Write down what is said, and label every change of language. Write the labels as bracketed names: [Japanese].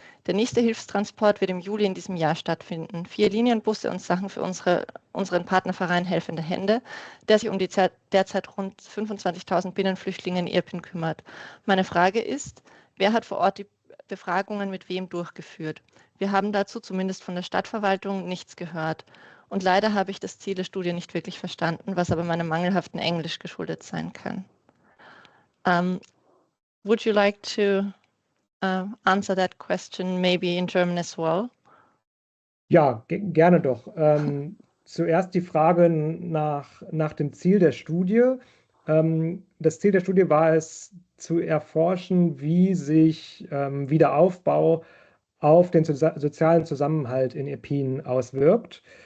[German] Der nächste Hilfstransport wird im Juli in diesem Jahr stattfinden. 4 Linienbusse und Sachen für unseren Partnerverein Helfende Hände, der sich um die derzeit rund 25.000 Binnenflüchtlinge in Irpin kümmert. Meine Frage ist, wer hat vor Ort die Befragungen mit wem durchgeführt? Wir haben dazu zumindest von der Stadtverwaltung nichts gehört. Und leider habe ich das Ziel der Studie nicht wirklich verstanden, was aber meinem mangelhaften Englisch geschuldet sein kann. [English] Would you like to answer that question maybe in German as well? [German] Ja, gerne doch. Zuerst die Frage nach dem Ziel der Studie. Das Ziel der Studie war es, zu erforschen, wie sich Wiederaufbau auf den sozialen Zusammenhalt in Irpin auswirkt.